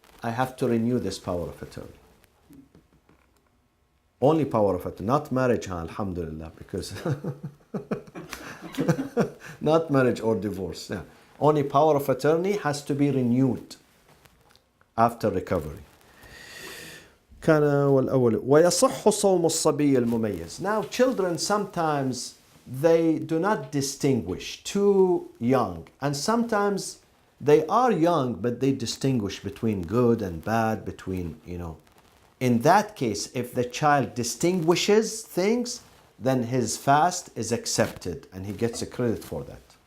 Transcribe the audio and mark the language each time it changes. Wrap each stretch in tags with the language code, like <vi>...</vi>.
<en>I have to renew this power of attorney. Only power of attorney, not marriage, alhamdulillah, because not marriage or divorce. Yeah. Only power of attorney has to be renewed after recovery.</en> <ar>كان والأول ويصح صوم الصبي المميز.</ar> <en>Now children sometimes they do not distinguish, too young, and sometimes they are young but they distinguish between good and bad, between, in that case, if the child distinguishes things, then his fast is accepted and he gets a credit for that.</en>